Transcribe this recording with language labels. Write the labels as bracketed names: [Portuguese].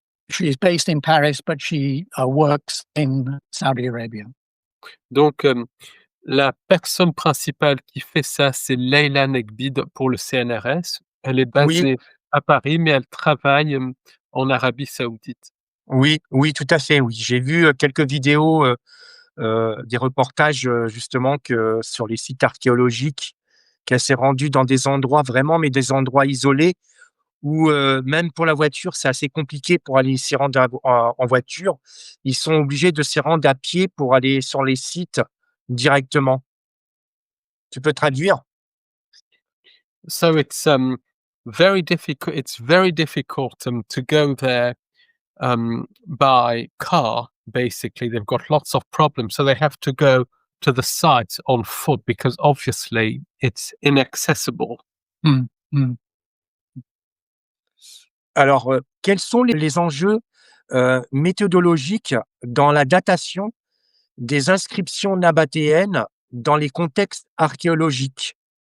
[English] She's based in Paris, but she works in Saudi Arabia. [French] Donc, la personne principale qui fait ça, c'est Leila Nekbi pour le CNRS. Elle est basée à Paris, mais elle travaille en Arabie Saoudite. Oui, tout à fait, oui. J'ai vu quelques vidéos, des reportages justement sur les sites archéologiques, qu'elle s'est rendue dans des endroits vraiment, mais des endroits isolés, où même pour la voiture, c'est assez compliqué pour aller s'y rendre en voiture. Ils sont obligés de s'y rendre à pied pour aller sur les sites directement. Tu peux traduire? [English] So it's very difficult. It's very difficult to go there by car. Basically, they've got lots of problems, so they have to go to the site on foot because obviously it's inaccessible. [French] Alors, quels sont les enjeux méthodologiques dans la datation des inscriptions nabatéennes dans les contextes archéologiques?